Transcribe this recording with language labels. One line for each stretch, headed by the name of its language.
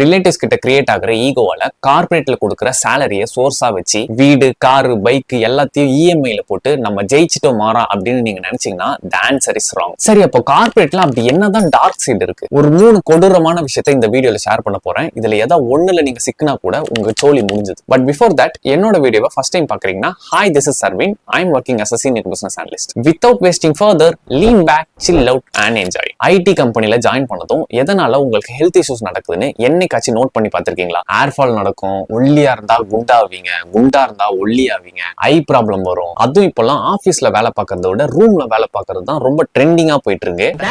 Tamil: Relatives கிட்ட create ஆகிற ஈகோவால கார்பரேட்ல கொடுக்குற சேலரியை சோர்ஸா வச்சு வீடு, காரு, பைக் எல்லாத்தையும் இஎம்ஐல போட்டு நம்ம ஜெயிச்சிட்டோம் மாறா அப்படின்னு நீங்க நினைச்சீங்கன்னா
English: the answer is wrong.
Tamil: சரி, அப்போ கார்பரேட்ல அப்படி என்னதான் டார்க் சைடு இருக்கு? ஒரு 3 கொடூரமான விஷயத்தை இந்த வீடியோல ஷேர் பண்ண போறேன். இதுல ஏதாவது ஒண்ணுல நீங்க சிக்கினா கூட உங்க சோலி முடிஞ்சது. பட் பிஃபோர் தட், என்னோட வீடியோவை ஃபர்ஸ்ட் டைம் பாக்குறீங்கன்னா, hi, this is Sarvin. I am working
English: as a senior business analyst. Without wasting further, lean back, chill out and enjoy.
Tamil: ID கம்பெனில ஜாயின் பண்ணதும் எதனால உங்களுக்கு ஹெல்த் இஷ்யூஸ் நடக்குதுன்னு என்னைக்காச்சும் நோட் பண்ணி பார்த்திருக்கீங்களா? ஏர் ஃபால் நடக்கும், ஒல்லியா இருந்தா குண்டாவீங்க, குண்டா இருந்தா ஒல்லியாவீங்க, ஐ ப்ராப்ளம் வரும். அதுவும் இப்பெல்லாம் ஆபீஸ்ல வேலை பார்க்கறத விட ரூம்ல வேலை பார்க்கறது தான் ரொம்ப ட்ரெண்டிங்கா போயிட்டு இருக்கு.